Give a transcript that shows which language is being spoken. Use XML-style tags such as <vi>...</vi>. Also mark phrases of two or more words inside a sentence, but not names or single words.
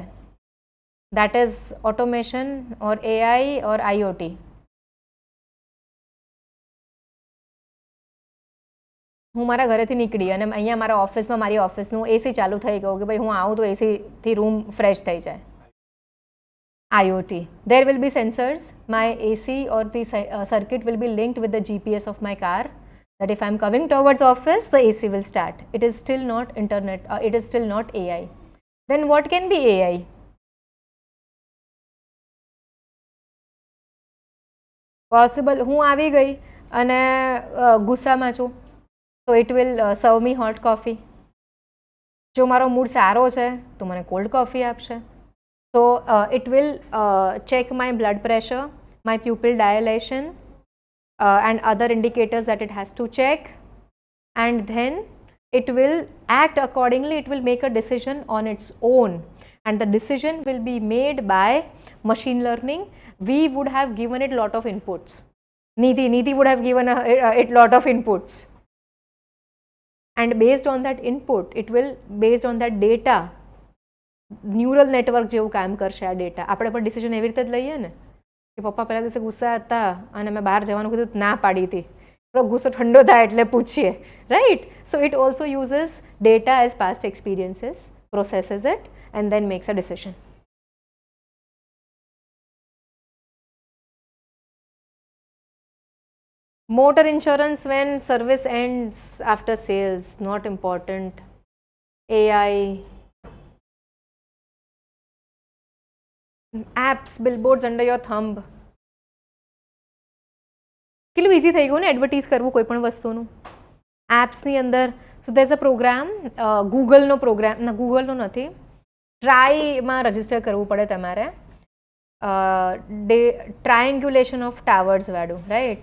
<en>That is automation or AI or IoT.</en> <gu>હું મારા ઘરેથી નીકળી અને અહીંયા મારા ઓફિસમાં મારી ઓફિસનું એસી ચાલુ થઈ ગયું કે ભાઈ હું આવું તો એસીથી રૂમ ફ્રેશ થઈ જાય.</gu> <en>IoT. There will be sensors. My AC or the circuit will be linked with the GPS of my car. That if I'm coming towards office, the AC will start. It is still not internet. It is still not AI. Then what can be AI? Possible.</en> <gu>હું આવી ગઈ અને ગુસ્સામાં છું, તો</gu> <en>it will serve me hot coffee.</en> <gu>જો મારો મૂડ સારો છે તો મને</gu> <en>cold coffee</en> <gu>આપશે.</gu> <en>So it will check my blood pressure, my pupil dilation and other indicators that it has to check, and then it will act accordingly. It will make a decision on its own, and the decision will be made by machine learning. We would have given it lot of inputs. Nidhi would have given it lot of inputs, and based on that input, it will, based on that data, neural network</en> <gu>જેવું કામ કરશે આ ડેટા. આપણે પણ ડિસિઝન એવી રીતે જ લઈએ ને કે પપ્પા પહેલા દિવસે ગુસ્સા હતા અને મેં બહાર જવાનું કીધું, ના પાડી હતી, થોડો ગુસ્સો ઠંડો થાય એટલે પૂછીએ, રાઈટ?</gu> <en>So it also uses data as past experiences, processes it and then makes a decision. Motor insurance when service ends after sales, not important. AI. Apps, billboards under your thumb.</en> <gu>કેટલું ઇઝી થઈ ગયું ને એડવર્ટીઝ કરવું કોઈ પણ વસ્તુનું એપ્સની અંદર.</gu> <en>so there is a program,</en> <gu>ગૂગલનો પ્રોગ્રામ, ના ગૂગલનો નથી, ટ્રાયમાં રજિસ્ટર કરવું પડે તમારે,</gu> <en>triangulation of towers</en> <gu>વાળું, રાઈટ?</gu>